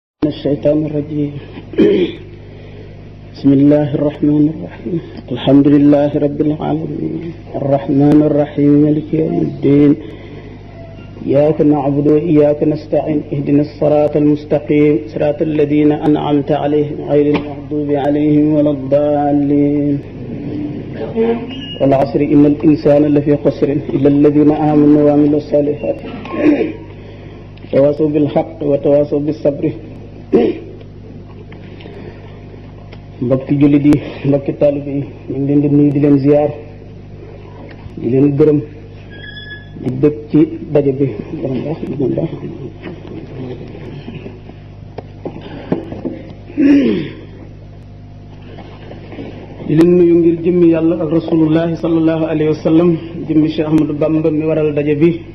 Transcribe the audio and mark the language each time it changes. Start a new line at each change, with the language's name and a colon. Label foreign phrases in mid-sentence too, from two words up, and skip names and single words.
Arabic: الشيطان الرجيم بسم الله الرحمن الرحيم الحمد لله رب العالمين الرحمن الرحيم مالك يوم الدين إياك نعبد وإياك نستعين اهدنا الصراط المستقيم صراط الذين أنعمت عليهم غير المغضوب عليهم ولا الضالين والعصر إن الإنسان لفي خسر إلا الذين آمنوا وعملوا الصالحات تواصوا بالحق وتواصوا بالصبر
Wolof: mbokki jullit yi mbokki taalibe yi ñu ngi leen di nuyu di leen ziyaar di leen gërëm di bëgg ci daje bi di leen nuyu ngir jëmmi yàlla ak rasulullahi
Arabic: صلى الله عليه وسلم
Wolof: jëmmi Cheikh Ahmadou Bamba mi waral daje bi